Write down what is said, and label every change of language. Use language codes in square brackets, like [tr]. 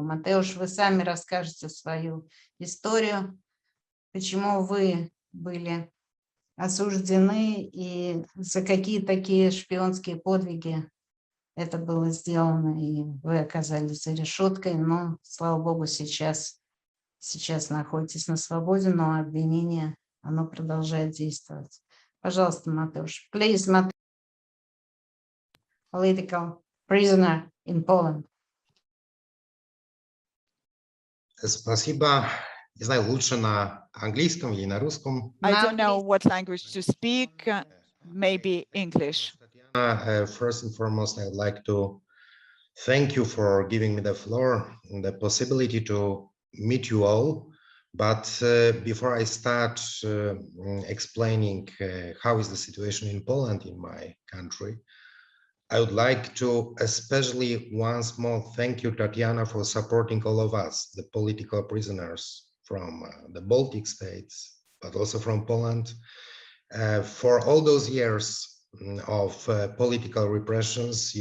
[ru] Матеуш, вы сами расскажете свою историю, почему вы были осуждены и за какие такие шпионские подвиги это было сделано, и вы оказались за решеткой, но, слава богу, сейчас находитесь на свободе, но обвинение, оно продолжает действовать. Пожалуйста, Матеуш. [en] Please, Mateusz, political prisoner in Poland. [ru] Спасибо. Не знаю, лучше на английском или на русском. [en] I don't know what language to speak, maybe English. First and foremost, I would like to thank you for giving me the floor and the possibility to meet you all. But before I start explaining how is the situation in Poland, in my country, I would like to especially once more thank you, Tatiana, for supporting all of us, the political prisoners from the Baltic states, but also from Poland, for all those years of political repressions.